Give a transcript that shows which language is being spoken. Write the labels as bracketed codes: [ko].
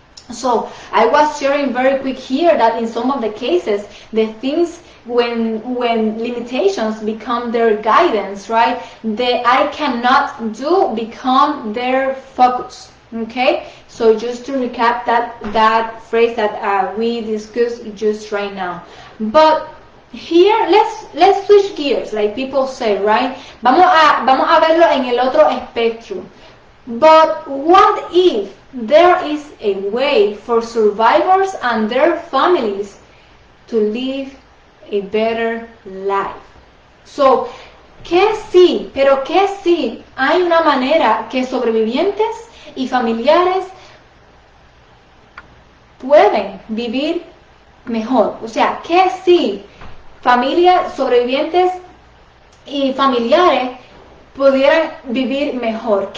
[en] So I was sharing very quick here that in some of the cases, the things when limitations become their guidance, right? The I cannot do become their focus. Okay, so just to recap that phrase that we discussed just right now. But here let's switch gears, like people say, right? [es] Vamos a verlo en el otro espectro. [en] But what if there is a way for survivors and their families to live a better life? [es] So, ¿qué sí? Pero ¿qué sí? Hay una manera que sobrevivientes y familiares pueden vivir mejor. O sea, ¿qué sí? Familias, sobrevivientes y familiares pudieran vivir mejor.